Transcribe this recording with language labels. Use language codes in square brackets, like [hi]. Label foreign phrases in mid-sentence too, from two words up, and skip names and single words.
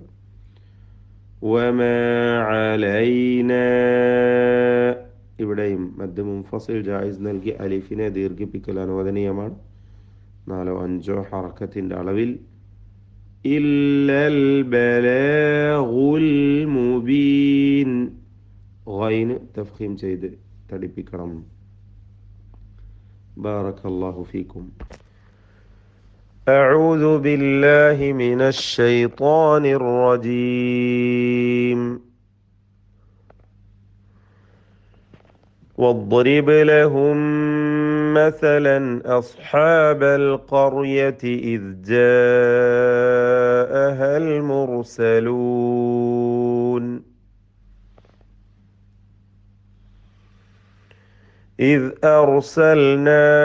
[ar] وما علينا [ml] ഇവിടെയും [ar] مد منفصل جائز [ml] നൽകി അലിഫിനെ ദീർഘിപ്പിക്കൽ അനുവദനീയമാണ് 4-5 ഹർക്കത്തിൻ്റെ അളവിൽ. [ar] إلا البلاغ المبين [ml] ഗൈന് തഫ്ഖീം ചെയ്ത് തടിപ്പിക്കണം. [ar] بارك الله فيكم. أعوذ بالله من الشيطان الرجيم. واضرب لهم مثلا أصحاب القرية إذ جاءها المرسلون إذ أرسلنا